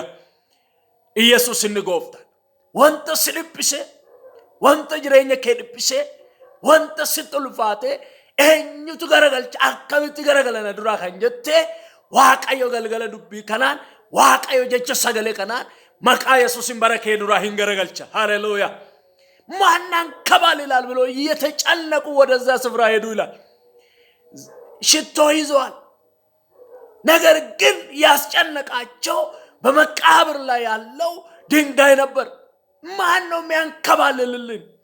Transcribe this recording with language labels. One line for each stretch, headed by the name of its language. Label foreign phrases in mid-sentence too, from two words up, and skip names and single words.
Oromo: Iyesuus inni gooftaan wanta si dhiphise, wanta jireenya kee dhiphise, wanta sitti ulfaate eenyutu garagalcha akkamitti garagalana duraa kan jette Waaqayyo galgala dubbii kanaan, Waaqayyo jecha sagalee kanaan maqaa Yesuusin bara kee duraa hin garagalcha. Haleluuyaa.
Amharic: ማናን ከባል ይላል ብሎ እየተጨነቁ ወደዛ ስፍራ ሄዱ ይላል። ሽቶ ይዘዋል። ነገር ግን ያስጨነቃቸው በመቃብር ላይ ያለው ድንጋይ ነበር። ማን ነው የሚያንከባልልልን?